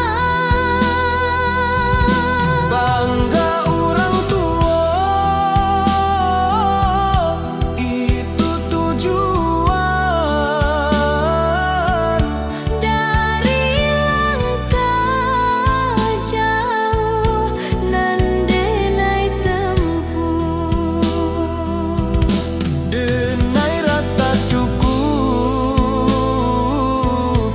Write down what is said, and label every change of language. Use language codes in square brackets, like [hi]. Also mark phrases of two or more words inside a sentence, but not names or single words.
[id] Bangga orang tua itu tujuan. [min] Dari langkah jauh nan denai tempuh. Denai rasa cukup,